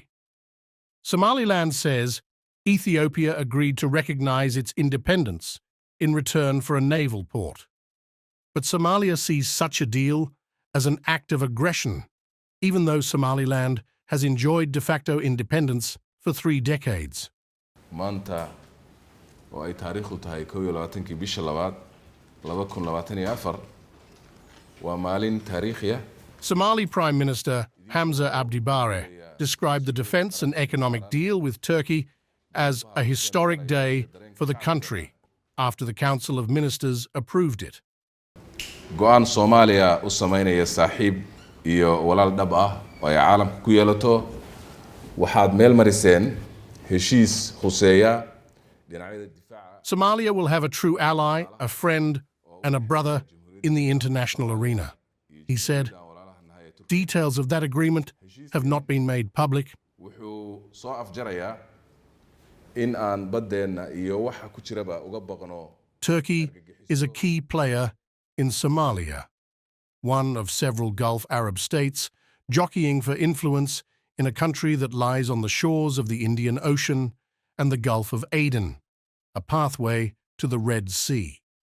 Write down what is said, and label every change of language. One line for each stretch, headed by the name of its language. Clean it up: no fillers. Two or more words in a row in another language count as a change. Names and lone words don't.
English: Somaliland says Ethiopia agreed to recognize its independence in return for a naval port. But Somalia sees such a deal as an act of aggression, even though Somaliland has enjoyed de facto independence for 3 decades.
Somali: maanta oo ay taariikhdu tahay 21 bisha labaad 2024 waa maalin taariikhiya.
English: Somali Prime Minister Hamza Abdi Bare described the defense and economic deal with Turkey as a historic day for the country after the Council of Ministers approved it.
Somali: Go'aan Soomaaliya u sameynaya saaxiib iyo walaal dhab ah oo ay caalamka ku yeelato waxaad meel mariseen heshiis khuseeya dhinacyada difaaca.
English: Somalia will have a true ally, a friend, and a brother in the international arena, he said. Details of that agreement have not been made public.
Somali: Wuxuu soo afjarayaa in aan badeena iyo waxa ku jiraba uga baqno.
English: Turkey is a key player in Somalia, one of several Gulf Arab states jockeying for influence in a country that lies on the shores of the Indian Ocean and the Gulf of Aden, a pathway to the Red Sea.